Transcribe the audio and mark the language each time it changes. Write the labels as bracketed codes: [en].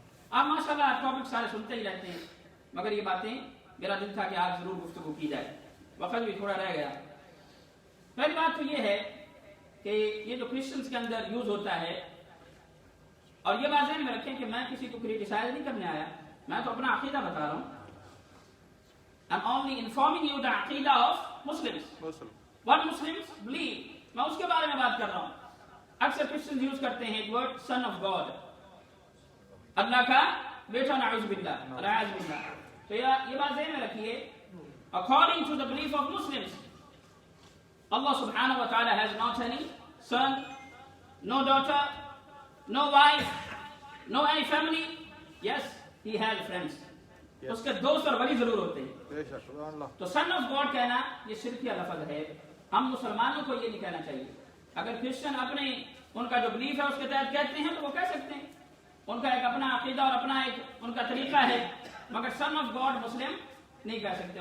[ur] آپ ماشاءاللہ آپ ٹاپک سارے سنتے ہی رہتے ہیں، مگر یہ باتیں میرا دل تھا کہ آج ضرور گفتگو کی جائے. وقت بھی تھوڑا رہ گیا. پہلی بات تو یہ ہے کہ یہ جو کرسچنس کے اندر یوز ہوتا ہے، اور یہ بات ذہن میں رکھیں کہ میں کسی کو کریٹیسائز نہیں کرنے آیا، میں تو اپنا عقیدہ بتا رہا ہوں. [en] I'm only informing you the aqeedah of Muslims. What Muslims believe. [ur] میں اس کے بارے میں بات کر رہا ہوں. اکثر کرسچنز یوز کرتے ہیں ایک ورڈ سن آف گاڈ، اللہ کا بیٹا، نعوذ باللہ، نعوذ باللہ. تو یہ بات ذہن میں رکھیے، [en] according to the belief of Muslims, Allah subhanahu wa ta'ala has not any son, no daughter, no wife, no any family. Yes, he has friends. [ur] اس کے دوست اور ولی ضرور ہوتے ہیں. تو سن آف گاڈ کہنا یہ شرکیہ لفظ ہے. ہم مسلمانوں کو یہ نہیں کہنا چاہیے. اگر کرسچن اپنے ان کا جو بلیف ہے اس کے تحت کہتے ہیں تو وہ کہہ سکتے ہیں، ان کا ایک اپنا عقیدہ اور اپنا ایک ان کا طریقہ ہے، مگر سن آف گاڈ مسلم نہیں کہہ سکتے.